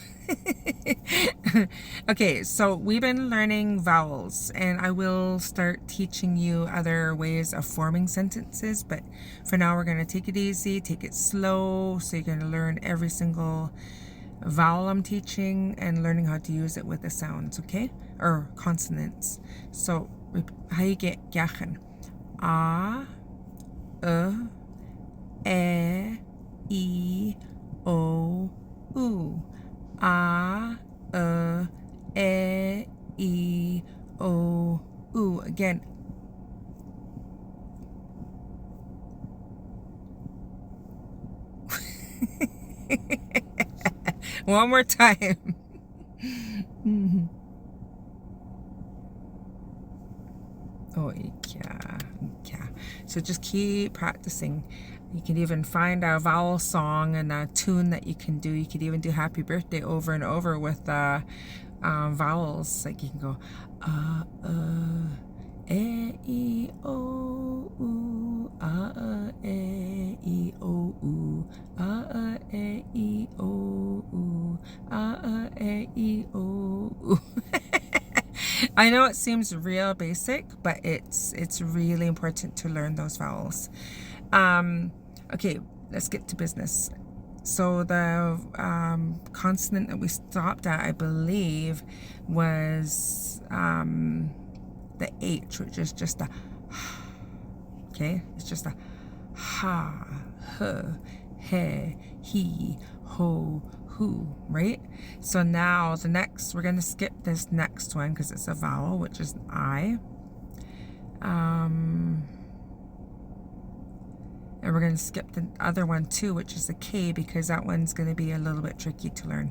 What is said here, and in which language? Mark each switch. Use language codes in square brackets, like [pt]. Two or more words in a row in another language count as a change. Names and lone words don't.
[en] Okay, so we've been learning vowels, and I will start teaching you other ways of forming sentences, but for now we're going to take it easy, take it slow, so you're going to learn every single vowel I'm teaching and learning how to use it with the sounds, okay? Or consonants. So, how you get gachen? A, E, I, O, U. A, E, I, O, U. Again. One more time. Oh, yeah. So just keep practicing. You can even find a vowel song and a tune that you can do. You could even do Happy Birthday over and over with vowels. Like you can go E, I, O, U, E, I, O, U, E, I, O, U, E, I, O, U. I know it seems real basic, but it's really important to learn those vowels. Okay, let's get to business. So the consonant that we stopped at, I believe, was the H, which is just a okay? It's just a ha, he, he, ho, who, right? So now the next, we're going to skip this next one because it's a vowel, which is an I. And we're going to skip the other one too, which is a K, because that one's going to be a little bit tricky to learn.